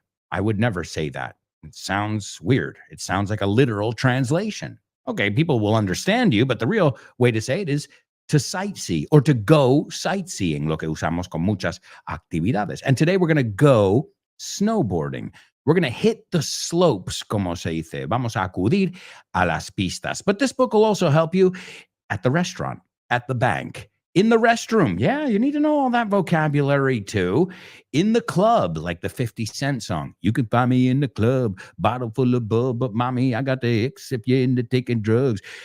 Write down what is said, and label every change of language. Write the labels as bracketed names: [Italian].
[English] I would never say that. It sounds weird. It sounds like a literal translation. Okay, people will understand you, but the real way to say it is to sightsee or to go sightseeing, [Spanish] lo que usamos con muchas actividades. [English] And today we're going to go snowboarding. We're going to hit the slopes, [Spanish] como se dice. Vamos a acudir a las pistas. [English] But this book will also help you at the restaurant, at the bank, in the restroom. Yeah, you need to know all that vocabulary too. In the club, like the 50 Cent song. You can find me in the club, bottle full of bub, but mommy, I got the X if you're into taking drugs.